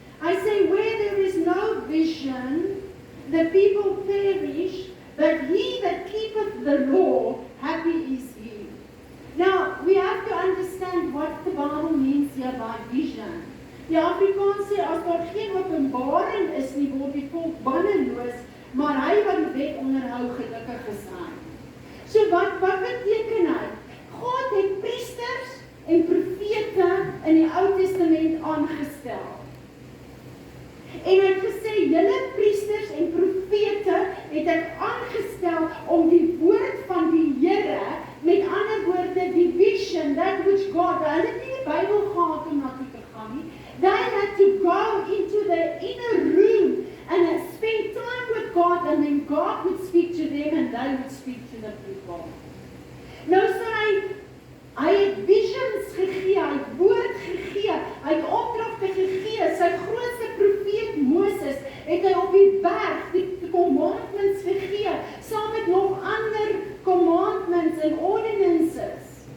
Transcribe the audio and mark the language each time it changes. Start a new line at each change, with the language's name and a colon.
Afrikaans: Hy sê,
English: where there is no vision, the people perish, but he that keepeth the law, happy is he. Now, we have to understand what the Bible means here by vision.
Afrikaans: Die Afrikaans sê, as daar geen openbaring is nie, word die volk banneloos, maar hy wat die wet onderhou gelukkig is hy. So wat beteken hy? God het priesters en profete in die Ou Testament aangestel. En hy het gesê, julle priesters en profete het ek aangestel om die woord van die Here, met ander woorde, die vision,
English: that which God,
Afrikaans: hulle het nie die Bybel gehad om na toe te gaan nie.
English: They had to go into the inner room and spend time with God, and then God would speak to them and they would speak to the people.
Afrikaans: Nou sê hy het visions gegee, hy het woord gegee, hy het opdragte gegee, sy grootste profeet Moses het hy op die berg die commandments gegee, saam met nog ander commandments en ordinances.